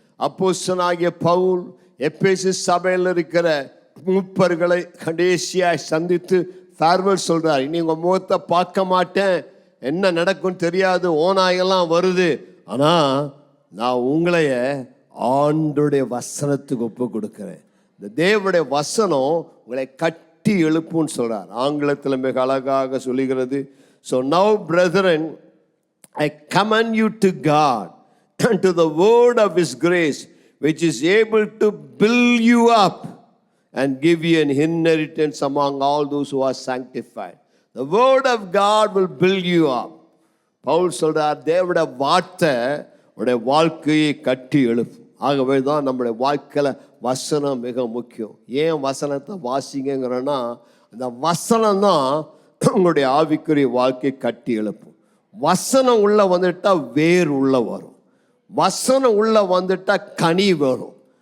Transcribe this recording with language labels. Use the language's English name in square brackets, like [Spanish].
[Tamil] அப்போஸ்தலனாகிய பவுல் எபேசு சபையில் இருக்கிற மூப்பர்களை கடைசியாய் சந்தித்து ஃபேர்வெல் சொல்றார். இனி உங்க முகத்தை பார்க்க மாட்டேன், என்ன நடக்கும் தெரியாது, ஓநாயெல்லாம் வருது, ஆனா நான் உங்களைய ஆண்டுடைய வசனத்துக்கு ஒப்பு கொடுக்கிறேன். இந்த தேவனுடைய வசனம் உங்களை கட்டி எழுப்புன்னு சொல்றார். ஆங்கிலத்தில் மிக அழகாக சொல்லுகிறது. [English] So now brethren, I commend you to God and to the word of his grace, which is able to build you up and give you an inheritance among all those who are sanctified. The word of God will build you up. [Tamil] Pavul சொல்றார், தேவனுடைய வார்த்தை உடைய வாழ்க்கையை கட்டி எழுப்பும். ஆகவே தான் நம்முடைய வாழ்க்கையில வசனம் மிக முக்கியம். ஏன் வசனத்தை வாசிங்கிறன்னா, அந்த வசனம் தான் உங்களுடைய ஆவிக்குரிய வாழ்க்கையை கட்டி எழுப்பும். வசனம் உள்ள வந்துட்டா வேர் உள்ள வரும், வசனம் உள்ள வந்துட்டா கனி வரும்,